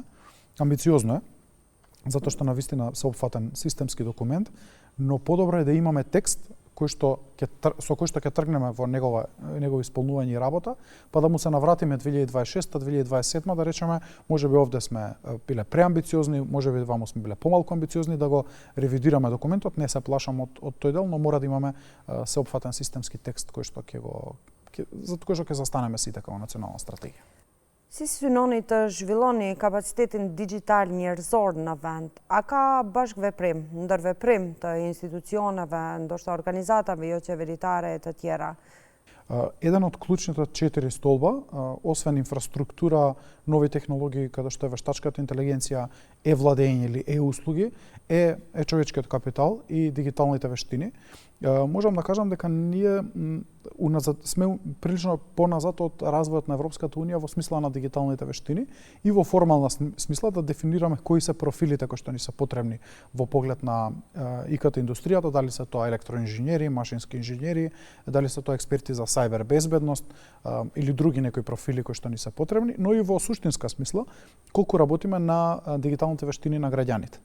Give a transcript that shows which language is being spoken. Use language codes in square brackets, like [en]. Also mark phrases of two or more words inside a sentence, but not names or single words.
[mk] Амбициозно е, затоа што навистина всеопфатен системски документ, но подобро е да имаме текст со кој што ќе тргнеме во негово исполнување и работа, па да му се навратиме 2026-2027, да речеме, можеби овде сме биле преамбициозни, можеби ваму сме биле помалку амбициозни, да го ревидираме документот, не се плашам од тој дел, но мора да имаме сеопфатен системски текст кој што за кој што ќе застанеме сите како национална стратегија. [sq] Si synoni të zhvilloni kapacitetin digital njerëzor në vend, a ka bashkëveprim, ndërveprim të institucioneve, ndoshta organizatave jo qeveritare të tjera? [mk] Еден од клучните 4 столба, освен инфраструктура, нови технологии, каде што е вештачката интелигенција, владење или услуги, е човечкиот капитал и дигиталните вештини. Можам да кажам дека ние сме прилично поназад од развојот на Европската унија во смисла на дигиталните вештини и во формална смисла да дефинираме кои се профилите кои што ни се потребни во поглед на ИКТ индустријата, дали се тоа електроинженери, машински инженери, дали се тоа експерти за сајбер безбедност или други некои профили кои што ни се потребни, но и во суштинска смисла колку работиме на дигиталните вештини на граѓаните.